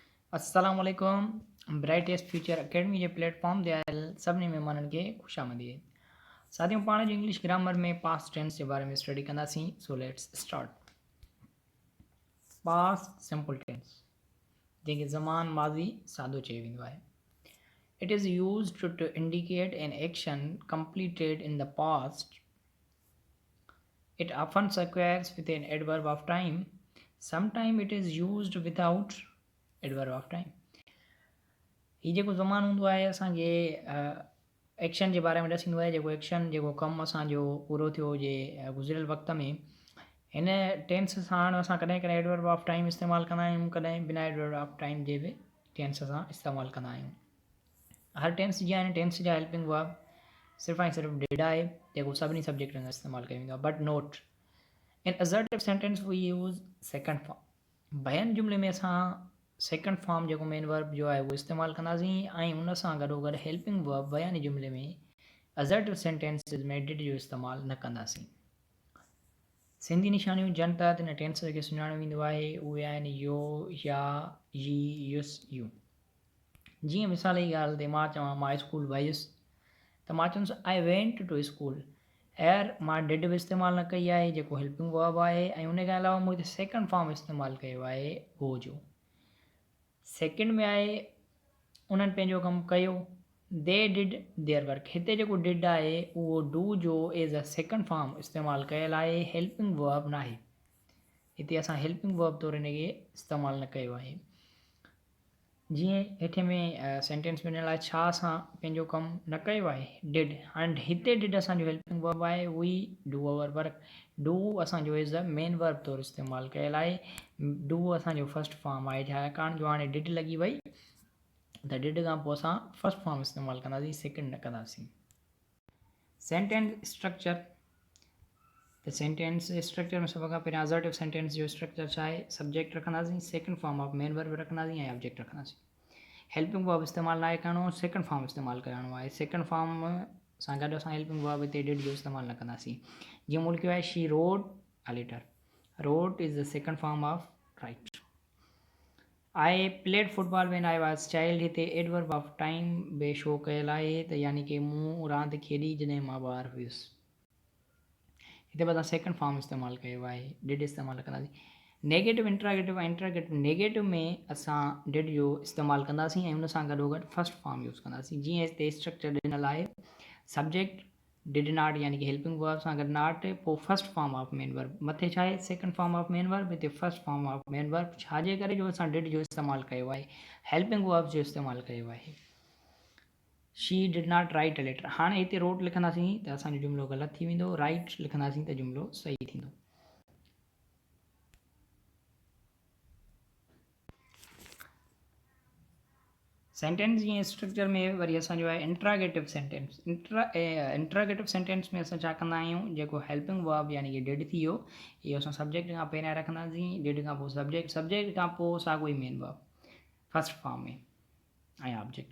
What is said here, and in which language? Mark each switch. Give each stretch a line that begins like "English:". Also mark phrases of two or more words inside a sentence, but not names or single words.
Sindhi: असलकुम ब्राइटेस्ट फ्यूचर अकेडमी जे प्लेटफॉर्म ते आयल सभिनी महिमाननि खे ख़ुशामदीद। साथियों, पाण जो
English: English grammar
Sindhi: में
English: past tense
Sindhi: के बारे में स्टडी कंदासीं।
English: so let's start past simple tense
Sindhi: जंहिंखे ज़मान माज़ी सादो चयो वेंदो आहे।
English: it is used to indicate an action completed in the past. इट often occurs with an adverb of time. Sometimes it is used without adverb of time.
Sindhi: हीउ जेको ज़मानु हूंदो आहे असांखे एक्शन जे बारे में ॾसींदो आहे। जेको एक्शन जेको कमु असांजो पूरो थियो हुजे गुज़िरियल वक़्त में, हिन टेंस सां हाणे असां कॾहिं कॾहिं
English: adverb of time
Sindhi: इस्तेमालु कंदा आहियूं, कॾहिं बिना
English: adverb of time
Sindhi: जे बि टेंस सां इस्तेमालु कंदा आहियूं। हर टेंस जीअं आहिनि, टेंस जा
English: helping verb
Sindhi: सिर्फ़ु ऐं सिर्फ़ु डिड आहे जेको सभिनी सब्जेक्टनि में इस्तेमालु कयो वेंदो आहे।
English: but note in assertive sentence we use second form.
Sindhi: बयान जुमिले में असां
English: second form
Sindhi: जेको
English: main verb
Sindhi: जो आहे उहो इस्तेमालु कंदासीं ऐं उन सां गॾोगॾु
English: helping verb
Sindhi: बयानी जुमिले में
English: assertive sentences
Sindhi: में डिड जो इस्तेमालु न कंदासीं। सिंधी निशानियूं जन तहत हिन टेंस खे सुञाणो वेंदो आहे। उहे आहिनि यो, या, जी, युस, यू। जीअं मिसाल जी ॻाल्हि ते मां चवां मां स्कूल वयुसि त मां चवंदुसि
English: I went to school.
Sindhi: एर मां डिड बि इस्तेमालु न कई आहे जेको
English: helping verb
Sindhi: आहे, ऐं उन खां अलावा मूं हिते
English: second form
Sindhi: इस्तेमालु कयो आहे गो जो। सेकेंड में आहे उन्हनि पंहिंजो कमु कयो,
English: they did their work.
Sindhi: हिते जेको डिड आहे उहो डू जो
English: as a second form
Sindhi: इस्तेमालु कयल आहे,
English: helping verb
Sindhi: न आहे। हिते असां
English: helping verb
Sindhi: तौरु हिनखे इस्तेमालु न कयो आहे। जीअं हेठे में सेंटेंस में ॾिनल आहे छा असां पंहिंजो कमु न कयो आहे, डिड। हाणे हिते डिड असांजो
English: helping verb
Sindhi: आहे,
English: we do our work.
Sindhi: डू असांजो
English: as a main verb
Sindhi: तौरु इस्तेमालु कयल आहे। डू असांजो
English: first form
Sindhi: आहे, छाकाणि जो हाणे डिड लॻी वई त डिड खां पोइ असां
English: first form
Sindhi: इस्तेमालु कंदासीं, सेकेंड न कंदासीं।
English: sentence structure
Sindhi: त
English: sentence structure
Sindhi: में सभ खां पहिरियां
English: assertive sentence
Sindhi: जो स्ट्रक्चर छा आहे, सब्जेक्ट रखंदासीं,
English: second form of main verb
Sindhi: रखंदासीं ऐं ऑब्जेक्ट रखंदासीं।
English: helping verb
Sindhi: इस्तेमालु न आहे करिणो,
English: second form
Sindhi: इस्तेमालु करिणो आहे।
English: second form
Sindhi: सां गॾु असां
English: helping verb
Sindhi: हिते डिड जो इस्तेमालु न कंदासीं। जीअं मूं लिखियो आहे
English: she wrote a letter. wrote is the second form of write. I played football when I was child.
Sindhi: हिते
English: adverb of time
Sindhi: बि शो कयल आहे, त यानी कि मूं रांदि खेॾी जॾहिं मां ॿार हुयुसि। हिते बि असां
English: second form
Sindhi: इस्तेमालु कयो आहे, डिड इस्तेमालु न कंदासीं।
English: negative interrogative
Sindhi: ऐं
English: interrogative negative
Sindhi: में असां डिड जो इस्तेमालु कंदासीं ऐं उन सां गॾोगॾु
English: first form use
Sindhi: कंदासीं। जीअं हिते स्ट्रक्चर ॾिनल आहे,
English: subject did not
Sindhi: यानी कि
English: helping verb
Sindhi: सां गॾु
English: नॉट, पोइ first form of main verb.
Sindhi: मथे छा आहे,
English: second form of main verb, हिते first form of main verb.
Sindhi: छाजे करे जो असां डिड जो इस्तेमालु कयो आहे,
English: helping verb
Sindhi: जो इस्तेमालु कयो आहे।
English: she did not write a letter.
Sindhi: हाणे हिते रोड लिखंदासीं त असांजो जुमिलो ग़लति थी वेंदो, राइट लिखंदासीं त जुमिलो सही थींदो। सेंटेंस जीअं स्ट्रक्चर में वरी असांजो आहे
English: interrogative sentence. interrogative sentence
Sindhi: में असां छा कंदा आहियूं, जेको
English: helping verb
Sindhi: यानी कि डिड थी वियो, इहो असां सब्जेक्ट खां पहिरियां रखंदासीं, डिड खां पोइ सब्जेक्ट, सब्जेक्ट खां पोइ साॻियो ई
English: main verb first form
Sindhi: में ऐं ऑब्जेक्ट।